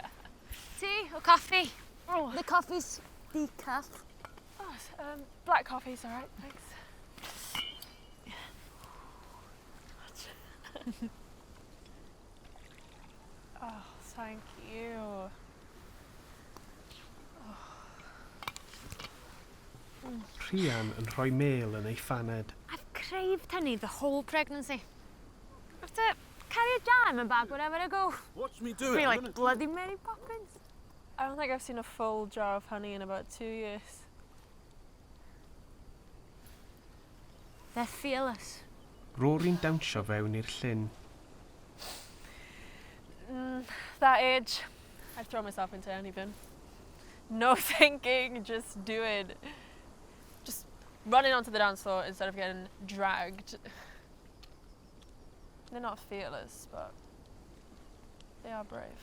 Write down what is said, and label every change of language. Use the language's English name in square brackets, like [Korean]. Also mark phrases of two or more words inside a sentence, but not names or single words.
[English] Tea or coffee? Oh, The coffee's decaf. black coffee's all right, thanks. Oh, thank you. [Welsh] Rhian yn rhoi mêl yn ei ffaned. [English] I've craved honey the whole pregnancy. I have to carry a jar in my bag wherever I go. Watch me I do feel it. like bloody Mary Poppins. I don't think I've seen a full jar of honey in about 2 years. They're fearless. [Welsh] Rory'n dawnsio fewn i'r llyn. [English] That age, I'd throw myself into anything. No thinking, just do it. Just running onto the dance floor instead of getting dragged. They're not fearless, but they are brave.